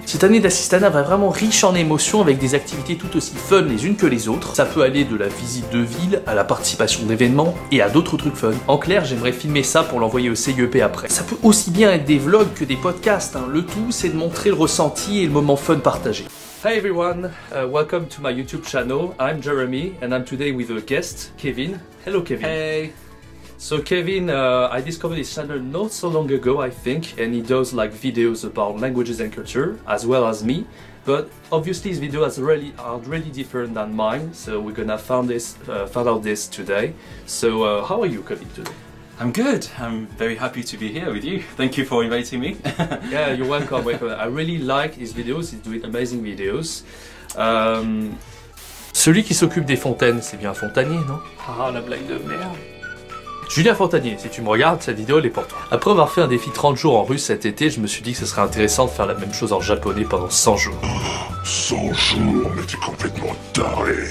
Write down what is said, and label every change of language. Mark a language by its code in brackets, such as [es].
[fr] Cette année d'assistanat va vraiment riche en émotions avec des activités tout aussi fun les unes que les autres. Ça peut aller de la visite de ville à la participation d'événements et à d'autres trucs fun. En clair, j'aimerais filmer ça pour l'envoyer au CIEP après. Ça peut aussi bien être des vlogs que des podcasts, hein. Le tout c'est de montrer le ressenti et le moment fun partagé. [en] Hi everyone, welcome to my YouTube channel. I'm Jeremy and I'm today with a guest, Kevin. Hello Kevin. Hey. So Kevin, I discovered his channel not so long ago, I think, and he does like videos about languages and culture, as well as me. But obviously his videos are really different than mine, so we're gonna find out this today. So how are you, Kevin, today? I'm good. I'm very happy to be here with you. Thank you for inviting me. Yeah, you're welcome. I really like his videos. He's doing amazing videos. [fr] Celui qui s'occupe des fontaines, c'est bien Fontanier, non? Ah, la blague de merde. Julien Fontanier, si tu me regardes, cette vidéo elle est pour toi. Après avoir fait un défi 30 jours en russe cet été, je me suis dit que ce serait intéressant de faire la même chose en japonais pendant 100 jours. 100 jours, mais t'es complètement taré.